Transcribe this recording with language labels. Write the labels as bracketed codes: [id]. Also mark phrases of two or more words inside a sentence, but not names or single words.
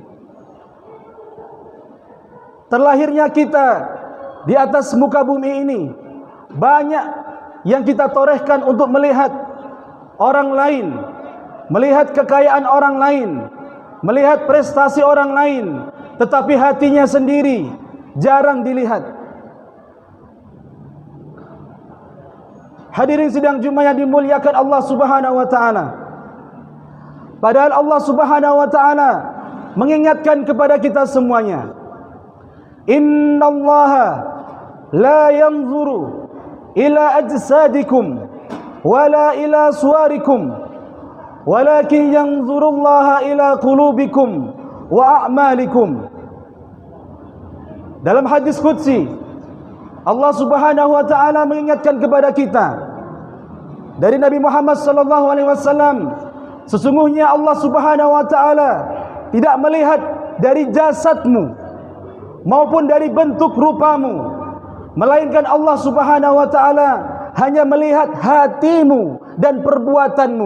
[id] Terlahirnya kita di atas muka bumi ini, banyak yang kita torehkan untuk melihat orang lain, melihat kekayaan orang lain, melihat prestasi orang lain, tetapi hatinya sendiri jarang dilihat. Hadirin sidang Jumat yang dimuliakan Allah [ar] سبحانه وتعالى, [id] padahal Allah [ar] سبحانه وتعالى [id] mengingatkan kepada kita semuanya, [ar] إن الله لا ينظر إلى أجسادكم ولا إلى صوركم ولكن ينظر الله إلى قلوبكم وأعمالكم. [id] Dalam hadis qudsi, Allah [ar] سبحانه وتعالى [id] mengingatkan kepada kita dari Nabi Muhammad [ar] صلى الله عليه وسلم, [id] sesungguhnya Allah [ar] سبحانه وتعالى [id] tidak melihat dari jasadmu maupun dari bentuk rupamu, melainkan Allah [ar] سبحانه وتعالى [id] hanya melihat hatimu dan perbuatanmu.